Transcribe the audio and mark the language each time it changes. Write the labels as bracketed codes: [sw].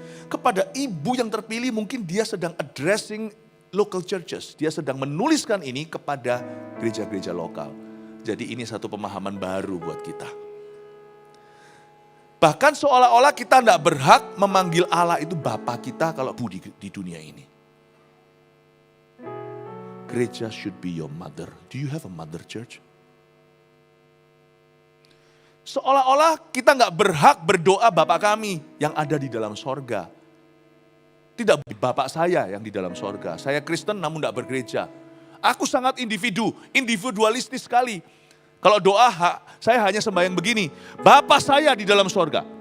[id] Kepada ibu yang terpilih mungkin dia sedang [en] addressing local churches. [id] Dia sedang menuliskan ini kepada gereja-gereja lokal. Jadi ini satu pemahaman baru buat kita. Bahkan seolah-olah kita tidak berhak memanggil Allah itu Bapa kita kalau di dunia ini. [en] Gereja should be your mother. Do you have a mother church? [id] Seolah-olah kita nggak berhak berdoa Bapa kami yang ada di dalam sorga. Tidak Bapak saya yang di dalam sorga. Saya Kristen namun tidak bergereja. Aku sangat individualistis sekali. Kalau doa, saya hanya sembahyang begini. Bapa saya di dalam sorga.